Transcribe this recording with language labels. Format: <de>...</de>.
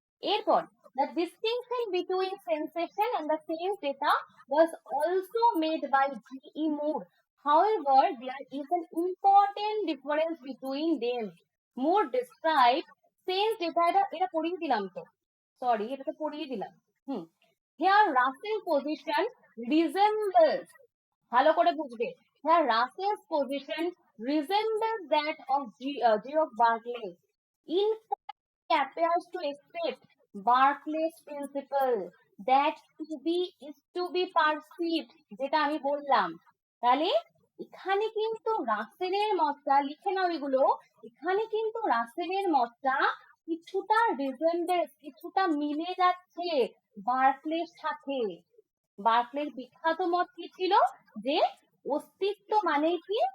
<bn>এরপর</bn> <en>the distinction between sensation and the sense data was also made by G.E. Moore. However, there is an important difference between them. Moore described sense data,</en> <bn>এটা পড়িয়ে দিলাম তো, sorry এটা তো পড়িয়ে দিলাম।</bn> <en>hmm, here Russell position resembles,</en> <bn>ভালো করে বুঝবে,</bn> <en>here Russell's position resembles that of George Berkeley. In appears to accept Berkeley's principle that to be is to be perceived,</en> <bn>যেটা আমি বললাম। তাহলে এখানে কিন্তু রাসেলের মতটা লিখে নাও এগুলো, এখানে কিন্তু রাসেলের মতটা কিছুটা রিজেম্বলস, কিছুটা মিলে যাচ্ছে বার্কলের সাথে। বার্কলের বিখ্যাত মত কি ছিল? যে অস্তিত্ব মানে কি?</bn>